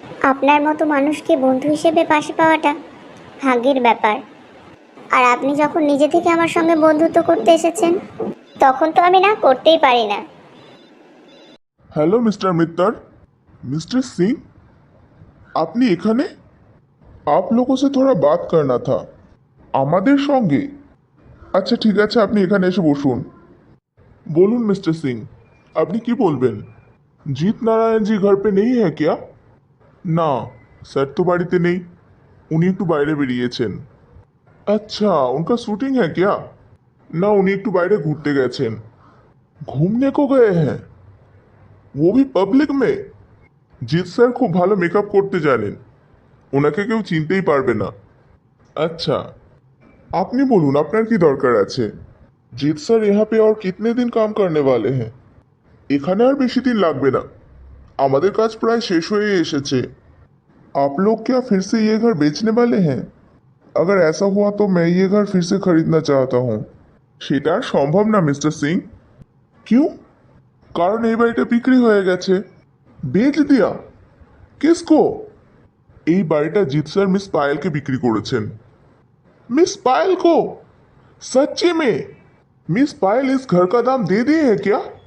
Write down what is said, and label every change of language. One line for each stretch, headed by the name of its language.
Bangla: আপনার মতো মানুষকে বন্ধু হিসেবে পাশে পাওয়াটা ভাগ্যের ব্যাপার। আর আপনি যখন নিজে থেকে আমার সঙ্গে বন্ধুত্ব করতে এসেছেন, তখন তো আমি না করতেই পারি না। Hello mister মিত্তর। मिस्टर सिंह, আপনি এখানে?
Hindi: आप लोगों से थोड़ा बात करना था।
Bangla: আমাদের সঙ্গে? আচ্ছা ঠিক আছে, আপনি এখানে এসে বসুন। বলুন मिस्टर सिंह, আপনি কি বলবেন?
Hindi: जीत नारायण जी घर पे नहीं है क्या?
Bangla: না, স্যার তো বাড়িতে নেই, উনি একটু বাইরে বেরিয়েছেন।
Hindi: अच्छा, उनका शूटिंग है क्या?
Bangla: না, উনি একটু বাইরে ঘুরতে গেছেন।
Hindi: घूमने को गए हैं? वो भी पब्लिक में?
Bangla: জিৎ স্যার খুব ভালো মেকআপ করতে জানেন, ওনাকে কেউ চিনতেই পারবে না। আচ্ছা, আপনি বলুন আপনার কি দরকার আছে?
Hindi: জিৎ স্যার यहाँ पे और कितने दिन काम करने वाले हैं?
Bangla: এখানে আর বেশি দিন লাগবে না, আমাদের কাজ প্রায় শেষ হয়ে এসেছে।
Hindi: आप लोग क्या फिर से ये घर बेचने वाले हैं? अगर ऐसा हुआ तो मैं ये घर फिर से खरीदना चाहता हूँ।
Bangla: সেটা আর সম্ভব না মিস্টার সিং।
Hindi: क्यों?
Bangla: কারণ এই বাড়িটা বিক্রি হয়ে গেছে।
Hindi: বেচ দিয়া? কিসকো?
Bangla: এই বাড়িটা জিৎ স্যার মিস পায়েলকে বিক্রি করেছেন।
Hindi: मिस पायल को? सच्ची में? मिस पायल इस घर का दाम दे दिए है क्या?